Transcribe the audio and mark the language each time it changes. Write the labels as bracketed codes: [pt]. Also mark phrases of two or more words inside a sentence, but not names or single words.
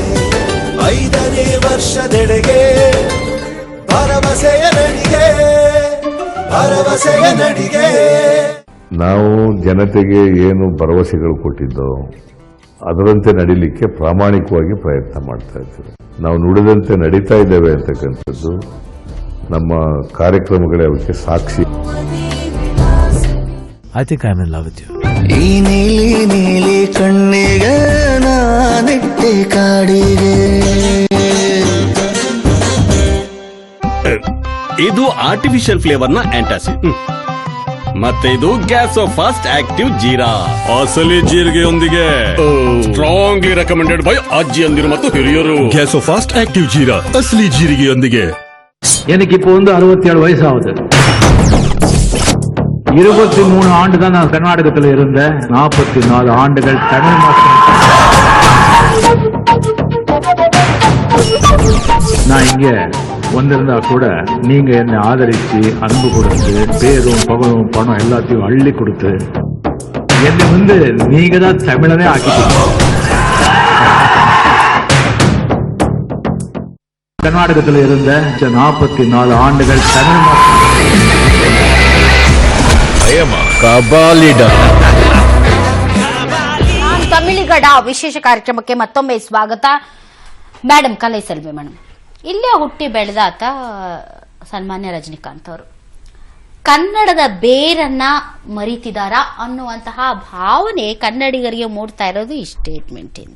[kn] 5ನೇ ವರ್ಷದೆಡೆಗೆ ಭರವಸೆಯ ನಡಿಗೆ, ಭರವಸೆಯ ನಡಿಗೆ. ನಾವು ಜನತೆಗೆ ಏನು ಭರವಸೆಗಳು ಕೊಟ್ಟಿದ್ದೋ ಅದರಂತೆ ನಡೀಲಿಕ್ಕೆ ಪ್ರಾಮಾಣಿಕವಾಗಿ ಪ್ರಯತ್ನ ಮಾಡ್ತಾ ಇದ್ದೇವೆ. ನಾವು ನುಡಿದಂತೆ ನಡೀತಾ ಇದ್ದೇವೆ ಅಂತಕ್ಕಂಥದ್ದು ನಮ್ಮ ಕಾರ್ಯಕ್ರಮಗಳೇ ಅದಕ್ಕೆ ಸಾಕ್ಷಿ. [en] I think I'm in love with you. [kn] ಈ ನೀಲಿ ನೀಲಿ ಕಣ್ಣಿಗೆ ನಾನಿಟ್ಟೆ ಕಾಡಿಗೆ. ಇದು [en] artificial flavour [kn] ನ ಆಂಟಾಸಿಡ್. ಮತ್ತೆ ಇದು ಗ್ಯಾಸೋ ಫಾಸ್ಟ್ ಆಕ್ಟಿವ್ ಜೀರಾ, ಅಸಲಿ ಜೀರಿಗೆಯೊಂದಿಗೆ. [en] strongly recommended by [kn] ಅಜ್ಜಿಯಂದಿರು ಮತ್ತು ಹಿರಿಯರು. ಗ್ಯಾಸೋ ಫಾಸ್ಟ್ ಆಕ್ಟಿವ್ ಜೀರಾ ಅಸಲಿ ಜೀರಿಗೆಯೊಂದಿಗೆ. [ta] எனக்கு இப்போ 67 வயசு ஆகுது. 23 ஆண்டு தான் நான் கர்நாடகத்தில் இருந்தேன். 44 ஆண்டுகள் தமிழ் மாசம். நான் இங்க வந்திருந்தா கூட நீங்க என்னை ஆதரிச்சு அன்பு கொடுத்து பேரும் பகலும் பணம் எல்லாத்தையும் அள்ளி கொடுத்து என்னை நீங்க தான் தமிழனே ஆக்கிட்டீங்க. கர்நாடகத்தில் இருந்த 44 ஆண்டுகள் தமிழ் [kn] ತಮಿಳಿಗಡ ವಿಶೇಷ ಕಾರ್ಯಕ್ರಮಕ್ಕೆ ಮತ್ತೊಮ್ಮೆ ಸ್ವಾಗತ. ಮೇಡಮ್ ಕಲೈಸೆಲ್ವಿ ಮೇಡಮ್, ಇಲ್ಲೇ ಹುಟ್ಟಿ ಬೆಳೆದ ಆತ ಸನ್ಮಾನ್ಯ ರಜನಿಕಾಂತ್ ಅವರು ಕನ್ನಡದ ಬೇರನ್ನ ಮರಿತಿದಾರ ಅನ್ನುವಂತಹ ಭಾವನೆ ಕನ್ನಡಿಗರಿಗೆ ಮೂಡ್ತಾ ಇರೋದು ಈ ಸ್ಟೇಟ್ಮೆಂಟ್ ಇಂದ.